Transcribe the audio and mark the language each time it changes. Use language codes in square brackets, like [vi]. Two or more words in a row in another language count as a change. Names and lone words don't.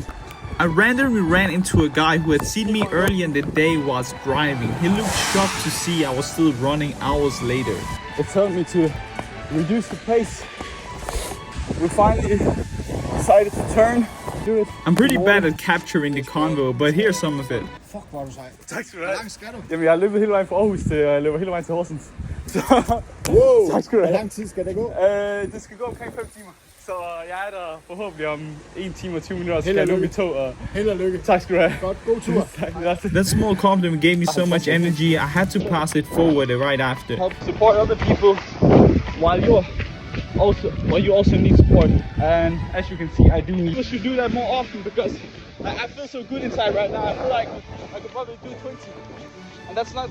[en] I randomly ran into a guy who had seen me earlier in the day while I was driving. He looked shocked to see I was still running hours later. They told me to reduce the pace. We finally decided to turn, do it. I'm pretty bad at capturing the convo, but here's some of it. [da] Fuck, hvor er du sej. Tak skal du Hvor langt skal du? Jamen, jeg har løbet hele vejen fra Aarhus til jeg løber hele vejen til Horsens. Så Wow! tak skal du Hvor have. lang tid skal det gå? Det skal gå omkring 5 timer. Så jeg er der forhåbentlig om 1 time og 20 minutter, så Held skal og jeg nu lykke. mit tog. Og Held og lykke. tak skal du have. Godt, god tur. [en] That small compliment gave me so much energy, I had to pass it forward right after. Help support other people while you also need support. And as you can see, I do need. I should do that more often because I feel so good inside right now. I feel like I could probably do 20, and that's not.